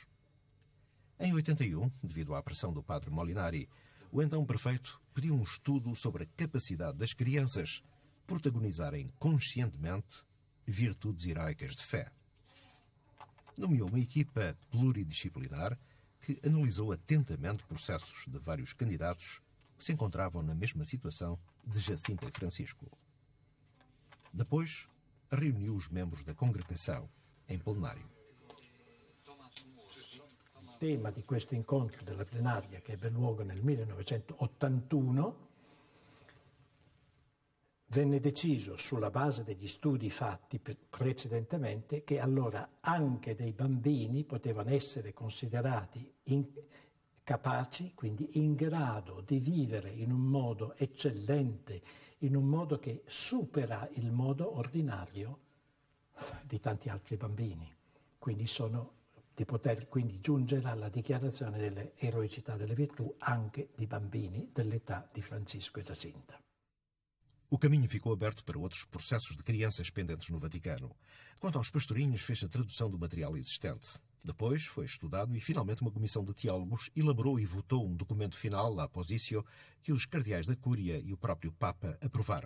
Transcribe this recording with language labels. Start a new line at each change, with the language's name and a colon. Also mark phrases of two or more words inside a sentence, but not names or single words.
Portuguese: Em 81, devido à pressão do padre Molinari, o então prefeito pediu um estudo sobre a capacidade das crianças protagonizarem conscientemente virtudes heroicas de fé. Nomeou uma equipa pluridisciplinar que analisou atentamente processos de vários candidatos que se encontravam na mesma situação de Jacinta e Francisco. Depois, reuniu os membros da congregação em plenário.
Italian: Il tema di questo incontro della plenaria, che ebbe luogo nel 1981, venne deciso sulla base degli studi fatti precedentemente che allora anche dei bambini potevano essere considerati capaci, quindi in grado di vivere in un modo eccellente, in un modo che supera il modo ordinario di tanti altri bambini. Quindi di poter quindi giungere alla dichiarazione dell'eroicità delle virtù anche di bambini dell'età di Francisco e Jacinta.
Portuguese: O caminho ficou aberto para outros processos de crianças pendentes no Vaticano. Quanto aos pastorinhos, fez a tradução do material existente. Depois foi estudado e, finalmente, uma comissão de teólogos elaborou e votou um documento final, a Positio, que os cardeais da Cúria e o próprio Papa aprovaram.